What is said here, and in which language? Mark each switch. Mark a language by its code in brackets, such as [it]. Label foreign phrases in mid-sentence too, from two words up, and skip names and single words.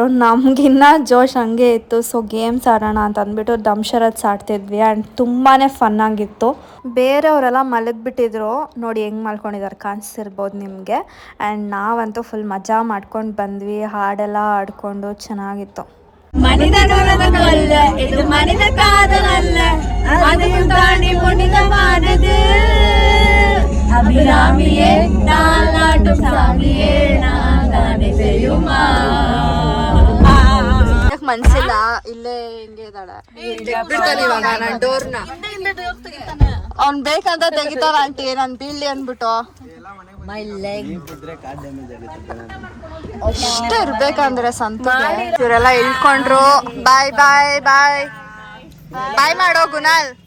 [kn] ನಮಗಿನ್ನ ಜೋಶ್ ಹಂಗೆ ಇತ್ತು. [en] so games [kn] ಆಡೋಣ ಅಂತ ಅಂದ್ಬಿಟ್ಟು ದಂಶರತ್ಸ್ ಆಡ್ತಿದ್ವಿ. ಆ್ಯಂಡ್ ತುಂಬಾ ಫನ್ ಆಗಿತ್ತು. ಬೇರೆಯವರೆಲ್ಲ ಮಲಗಿಬಿಟ್ಟಿದ್ರು. ನೋಡಿ ಹೆಂಗೆ ಮಲ್ಕೊಂಡಿದ್ದಾರೆ, ಕಾಣಿಸ್ತಿರ್ಬೋದು ನಿಮಗೆ. ಆ್ಯಂಡ್ ನಾವಂತೂ ಫುಲ್ ಮಜಾ ಮಾಡ್ಕೊಂಡು ಬಂದ್ವಿ. ಹಾಡೆಲ್ಲ ಆಡ್ಕೊಂಡು ಚೆನ್ನಾಗಿತ್ತು. [ta] மனித நலனல்ல இது மனித காதல் அல்ல அதையும் தாண்டி புனிதமானது அபிராமியே தாலாட்டும் சாமியே நான் தானே தெரியுமா [kn] ಮನ್ಸಿಲ್ಲ, ಇಲ್ಲೇ ಹಿಂಗೆ ಇದ್ದಾಳೆ. ಬಿಡ್ತಾನೆ ಇವಾಗ ನನ್ನ ಡೋರ್ನ. ಅವ್ನ್ ಬೇಕಂತ ತೆಗಿತಾರ ಆಂಟಿ, ನಾನ್ ಬೀಳ್ಲಿ ಅನ್ಬಿಟ್ಟು. ಅಷ್ಟೇ ಇರ್ಬೇಕಂದ್ರೆ ಸಂತೋಷ. ಇವರೆಲ್ಲ ಇಳ್ಕೊಂಡ್ರು. [en] bye bye bye bye [kn] ಮಾಡೋ ಗುಣಾಲ್.